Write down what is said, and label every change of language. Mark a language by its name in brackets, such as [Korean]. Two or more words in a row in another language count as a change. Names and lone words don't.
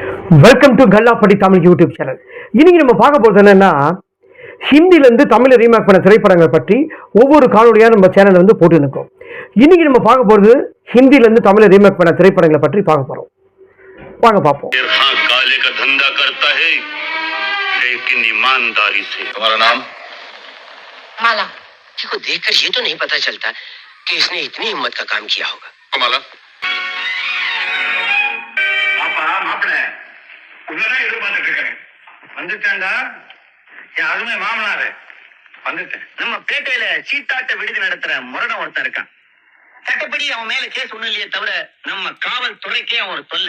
[English] welcome to [Tamil] கல்லாப்பட்டி தமிழ் [English] YouTube channel. [Tamil] இன்னைக்கு நம்ம பார்க்க போகிறது என்னன்னா, ஹிந்திலேருந்து தமிழை ரீமேக் பண்ண திரைப்படங்கள் பற்றி ஒவ்வொரு காணொலியாக நம்ம சேனல் வந்து போட்டு இருக்கோம். இன்னைக்கு நம்ம பார்க்க போகிறது ஹிந்திலேருந்து தமிழை ரீமேக் பண்ண திரைப்படங்களை பற்றி பார்க்க போகிறோம். வாங்க பார்ப்போம். [Hindi] काले का धंधा करता है लेकिन ईमानदारी से। तुम्हारा नाम? माला जी को देखकर ये तो नहीं पता चलता कि इसने इतनी हिम्मत का काम किया होगा। [Tamil] माला பாப்பா மாப்பிள்ள உன்னதான் எதிர்பார்த்துட்டு இருக்கேன். வந்துட்டாண்டா என் அருமை மாமனாரு வந்துட்டேன். நம்ம பேட்டையில சீட்டாட்ட விடுதி நடத்துற முரடன் ஒருத்தன் இருக்கான். சட்டப்படி அவன் மேல கேஸ் ஒண்ணும் இல்லையே தவிர நம்ம காவல்துறைக்கே அவன் ஒரு தொல்லை.